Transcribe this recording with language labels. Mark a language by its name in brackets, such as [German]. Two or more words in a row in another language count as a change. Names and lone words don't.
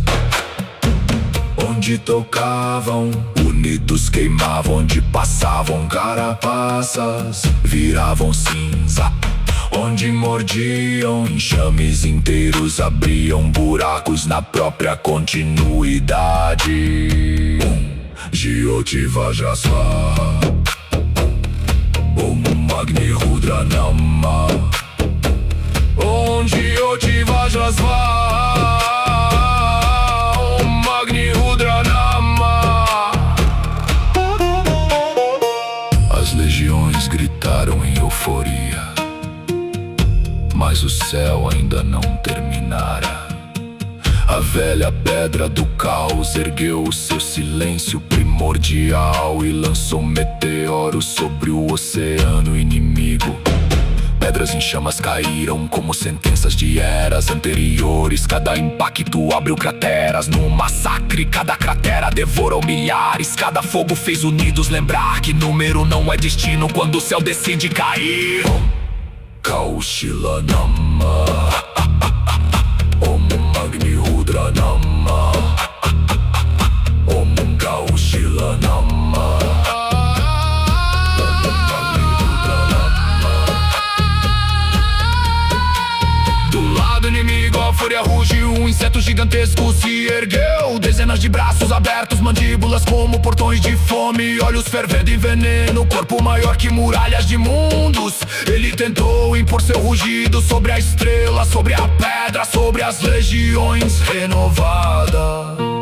[Portuguese] Onde tocavam, unidos queimavam, onde passavam carapaças, viravam cinza. Onde mordiam, enxames inteiros abriam buracos na própria continuidade. [Sanskrit] ज्योति वज्रस्वाहा, ॐ अग्नि रुद्र नम, ॐ ज्योति वज्रस्वाहा, ॐ अग्नि रुद्र नम. [Portuguese] As legiões gritaram em euforia, mas o céu ainda não terminara. A velha pedra do caos ergueu o seu silêncio primordial e lançou meteoros sobre o oceano inimigo. Pedras em chamas caíram como sentenças de eras anteriores. Cada impacto abriu crateras num massacre. Cada cratera devorou milhares. Cada fogo fez unidos lembrar que número não é destino quando o céu decide cair. [Sanskrit] कौशिल नम, ॐ अग्नि रुद्र नम, ॐ कौशिल नम, ॐ अग्नि रुद्र नम. [Portuguese] Do lado inimigo a fúria rugiu, um inseto gigantesco se ergueu. Dezenas de braços abertos, mandíbulas como portões de fome, olhos fervendo em veneno, corpo maior que muralhas de mundos. Ele tentou impor seu rugido sobre a estrela, sobre a pedra, sobre as legiões renovadas.